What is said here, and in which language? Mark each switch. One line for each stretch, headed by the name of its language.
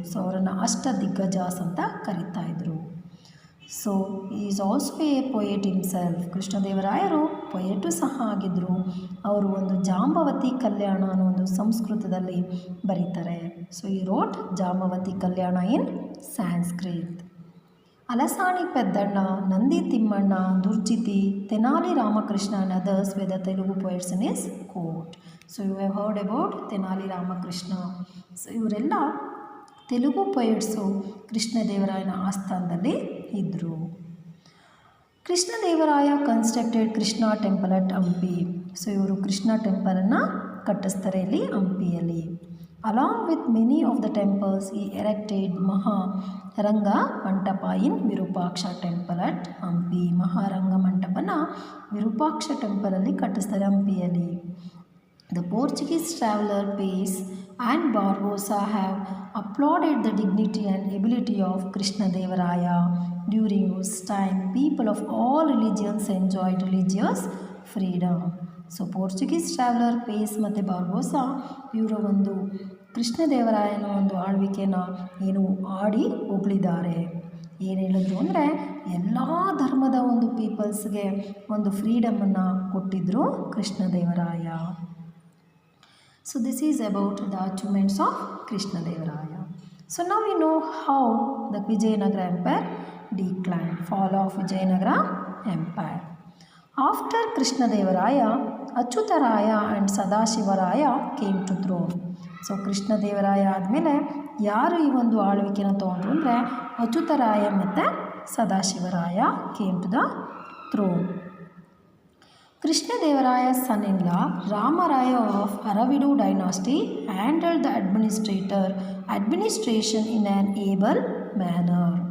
English: so
Kannada: ಅವರನ್ನು ಅಷ್ಟದಿಗ್ಗಜಾಸ್ ಅಂತ ಕರೀತಾ ಇದ್ದರು.
English: So is also a poet himself.
Kannada: ಕೃಷ್ಣದೇವರಾಯರು ಪೊಯೆಟು ಸಹ ಆಗಿದ್ದರು. ಅವರು ಒಂದು ಜಾಂಬವತಿ ಕಲ್ಯಾಣ ಅನ್ನೋ ಒಂದು ಸಂಸ್ಕೃತದಲ್ಲಿ ಬರೀತಾರೆ.
English: So he wrote Jambavati Kalyana in Sanskrit. Alasani Peddanna, Nandi Timmanna, Durjiti, Tenali Ramakrishna and others were the Telugu poets in his court. So you have heard about Tenali Ramakrishna.
Kannada: So ಇವರೆಲ್ಲ ತೆಲುಗು ಪೊಯೆಟ್ಸು ಕೃಷ್ಣದೇವರಾಯನ ಆಸ್ಥಾನದಲ್ಲಿ ಇದ್ದರು.
English: Krishnadevaraya constructed Krishna temple at Hampi.
Kannada: So ಇವರು ಕೃಷ್ಣ ಟೆಂಪಲನ್ನು ಕಟ್ಟಿಸ್ತಾರೆ ಇಲ್ಲಿ ಹಂಪಿಯಲ್ಲಿ.
English: Along with many of the temples he erected Maharanga Mantapa in Virupaksha temple at Hampi.
Kannada: ಮಹಾರಂಗ ಮಂಟಪನ Virupaksha ಟೆಂಪಲಲ್ಲಿ ಕಟ್ಟಿಸ್ತಾರೆ ಹಂಪಿಯಲ್ಲಿ.
English: The Portuguese traveler Pais and Barbosa have applauded the dignity and ability of Krishnadevaraya. During whose time people of all religions enjoyed religious freedom.
Kannada: So Portuguese traveller phase ಮತ್ತು Barbosa ಇವರು ಒಂದು ಕೃಷ್ಣದೇವರಾಯನ ಒಂದು ಆಳ್ವಿಕೆನ ಆಡಿ ಹೊಗಳಿದ್ದಾರೆ. ಏನು ಹೇಳಿದ್ರು ಅಂದರೆ ಎಲ್ಲ ಧರ್ಮದ ಒಂದು ಪೀಪಲ್ಸ್ಗೆ ಒಂದು ಫ್ರೀಡಮನ್ನು ಕೊಟ್ಟಿದ್ದರು Krishnadevaraya.
English: So this is about the achievements of Krishnadevaraya. So now we know how the Vijayanagara Empire declined, fall of Vijayanagara Empire. After Krishnadevaraya, Achyutaraya and Sadashivaraya came to throne.
Kannada: So Krishnadevaraya ಆದಮೇಲೆ ಯಾರು ಈ ಒಂದು ಆಳ್ವಿಕೆನ ತೊಗೊಂಡ್ರು ಅಂದರೆ ಅಚ್ಯುತರಾಯ ಮತ್ತು Sadashivaraya
English: Came to the throne. Krishnadevaraya son-in-law Ramaraya of Aravidu dynasty handled the administration in an able manner.